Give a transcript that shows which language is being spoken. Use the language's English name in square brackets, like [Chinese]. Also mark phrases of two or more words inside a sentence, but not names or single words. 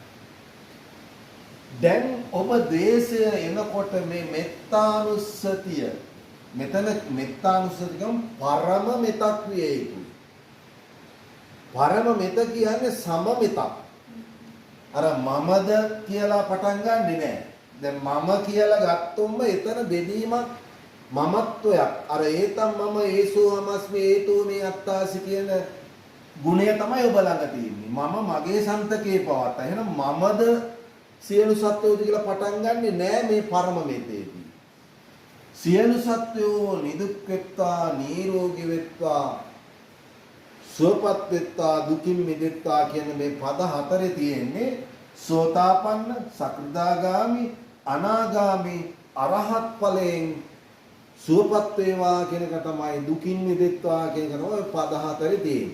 [Sinhala] දැන් ඔබ ද්වේෂය එනකොට මේ මෙත්තානුස්සතිය මෙතන මෙත්තානුස්සතිය කියන්නේ පරම මෙතක් විය යුතුයි. පරම මෙත කියන්නේ සම මෙතක්. අර මමද කියලා පටන් ගන්නෙ නෑ. දැන් මම කියලා ගත්තොත්ම එතන බෙදීමක් මමත්වයක්. අර ඒතම් මම [Pali] ඒසෝ හමස්මි හේතු මේ අත්තාසි [Sinhala] කියන ගුණය තමයි ඔබ ළඟ තියෙන්නේ. මම මගේ සන්තකේ පවත්තා. එහෙනම් මමද සියලු සත්වෝද කියලා පටන් ගන්නෙ නෑ මේ පරම මෙතේදී. සියලු සත්වෝ නිදුක් වෙත්වා නිරෝගී වෙත්වා සුවපත් වෙත්වා දුකින් මිදෙත්වා කියන මේ පද හතරේ තියෙන්නේ සෝතාපන්න, සකෘදාගාමි, අනාගාමි, අරහත් ඵලයෙන් සුවපත් වේවා කියන එක තමයි දුකින් මිදෙත්වා කියන එක තමයි පද හතරේ තියෙන්නේ.